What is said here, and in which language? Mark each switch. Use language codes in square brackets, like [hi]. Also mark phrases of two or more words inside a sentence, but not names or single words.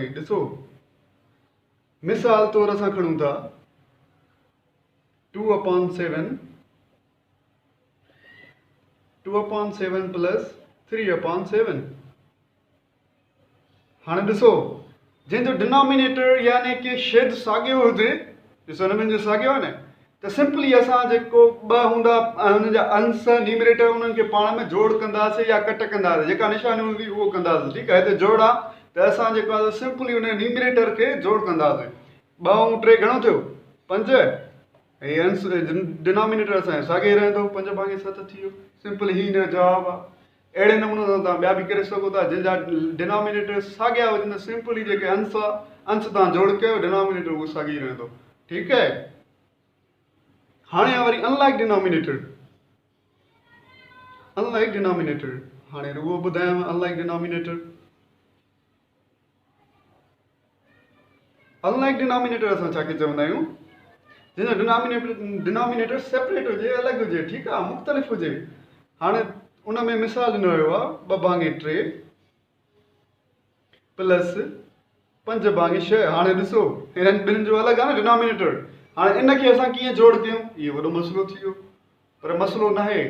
[sd] ॾिसो मिसाल तौरु असां खणूं था 2/7 + 3/7। हाणे ॾिसो जंहिंजो डिनोमिनेटर यानी कि शेद साॻियो हुजे, ॾिसो हिन में जो साॻियो आहे न, त सिंपली असां जेको 2 हूंदा ऐं हुननि जा अंश न्यूमरेटर उन्हनि खे पाण में जोड़ कंदासीं या कट कंदासीं, जेका निशानी हूंदी उहो कंदासीं। ठीकु आहे। हिते जोड़ आहे त असां जेको आहे सिंपली हुन न्यूमरेटर खे जोड़ कंदासीं। 2 ऐं 3 घणो थियो 5, ऐं अंश डिनोमिनेटर असांजो साॻियो ई रहंदो, 5 भाङे 7 थी वियो। सिंपल ही हिन जो जवाबु आहे। अहिड़े नमूने सां तव्हां ॿिया बि करे सघो था। जंहिंजा डिनोमिनेटर साॻिया हुजनि त सिंपली जेके अंश आहे अंश तव्हां जोड़ कयो, डिनोमिनेटर उहो साॻी रहंदो। ठीकु आहे। हाणे वरी [en] unlike denominator. unlike denominator [sd] हाणे उहो ॿुधायांव। [en] unlike denominator, unlike denominator [sd] असां छाखे चवंदा आहियूं, जंहिंजो डिनोमिनेटर सेपरेट हुजे, अलॻि हुजे। ठीकु आहे। मुख़्तलिफ़ हुजे। हाणे उन में मिसाल ॾिनो वियो आहे 2 भाङे 3 + 5 भाङे 6। हाणे ॾिसो हिननि ॿिन्हिनि जो अलॻि आहे न डिनोमिनेटर। हाणे इनखे असां कीअं जोड़ कयूं, इहो वॾो मसइलो थी वियो, पर मसइलो न आहे।